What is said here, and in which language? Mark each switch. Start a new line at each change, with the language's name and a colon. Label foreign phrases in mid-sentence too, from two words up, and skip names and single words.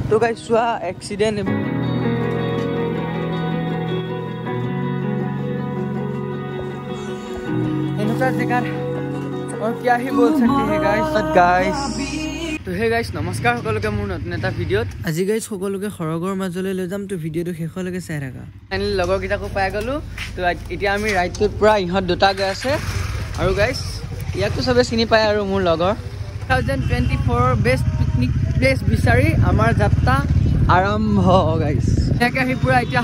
Assamese: তো গাইস চোৱা এক্সিডেন্ট এনেকুৱা জেগাত
Hindi: और क्या ही बोल सकते हैं गाइस तो हे गाइस नमस्कार
Assamese: সকলোকে মোৰ নতুন এটা ভিডিঅ'ত আজি গাইস সকলোকে খৰগৰ মাজলৈ লৈ যাম তো ভিডিঅ'টো শেষলৈকে চাই থাকা ফাইনেলি লগৰ কিটাকো পাই গলো তো এতিয়া আমি ৰাইডটোত পুৰা ইহঁত দুটা গৈ আছে আৰু গাইস ইয়াকতো সবে চিনি পায় আৰু মোৰ লগৰ 2024
English: best picnic place
Assamese: বিচাৰি আমাৰ যাত্ৰা আৰম্ভ গাইস একে আহি পুৰা এতিয়া